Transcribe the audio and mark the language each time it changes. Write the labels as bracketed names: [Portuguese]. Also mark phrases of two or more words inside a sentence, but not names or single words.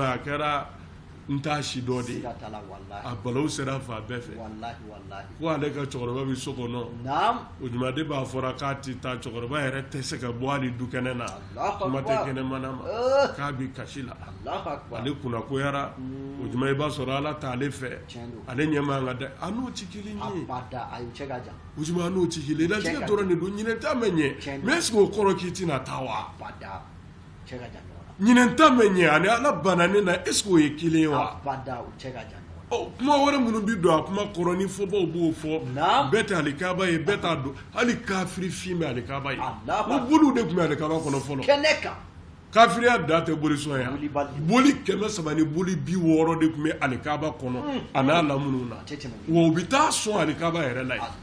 [Bambara] a kɛra n t'a si dɔ de a balawu sera fan bɛɛ fɛ ko ale ka cɛkɔrɔba bɛ so kɔnɔ o jumaden b'a fɔra k'a tɛ taa cɛkɔrɔba yɛrɛ tɛ se ka bɔ hali dukɛnɛ na kuma tɛ kɛnɛmana ma k'a bɛ kasi la ale kunnakoyara o juma i b'a sɔrɔ Ala t'ale fɛ ale ɲɛ man ka dɛ a n'o tɛ kelen ye o juma a n'o tɛ kelen ye latigɛ dɔrɔn de don ɲinɛ ta ma ɲɛ mais [French] est-ce que [Bambara] o kɔrɔ k'i tɛna taa wa ɲinɛ ta ma ɲɛ ani Ala banna ne na [French] est-ce que [Bambara] o ye kelen ye wa Oh, kuma wɛrɛ minnu bi don a kuma kɔrɔ ni fɔbaw b'o fɔ bɛɛ tɛ alikaba ye bɛɛ t'a dɔn hali kafiri fin bɛ alikaba ye o boliw de tun bɛ alikaba kɔnɔ fɔlɔ kafiriya da tɛ bolisɔn ya boli 300 ni boli 60 de tun bɛ alikaba kɔnɔ a n'a lamunw na wa u bɛ taa sɔn alikaba yɛrɛ la